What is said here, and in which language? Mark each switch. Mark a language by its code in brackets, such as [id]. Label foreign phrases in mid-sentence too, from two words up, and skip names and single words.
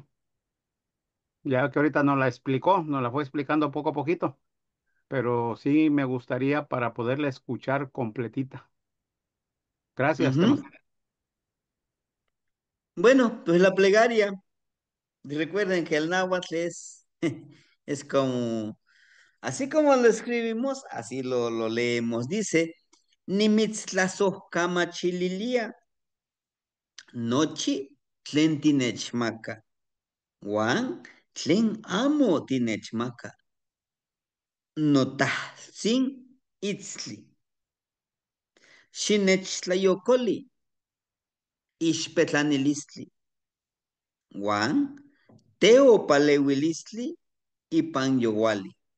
[es] Ya que ahorita nos la explicó, nos la fue explicando poco a poquito, pero sí me gustaría para poderla escuchar completita. Gracias, Ujú. Temastiani. Bueno, pues la plegaria, recuerden que el náhuatl es como, así como lo escribimos, así lo leemos. Dice, [nah] Nimitzlazo kamachililia, nochi tlen tinechmaka, wan tlen amo tinechmaka, notahsin itzli, xinechtlajyokoli, ixpetlanilistli, wan teopaleuilistli ipan youali.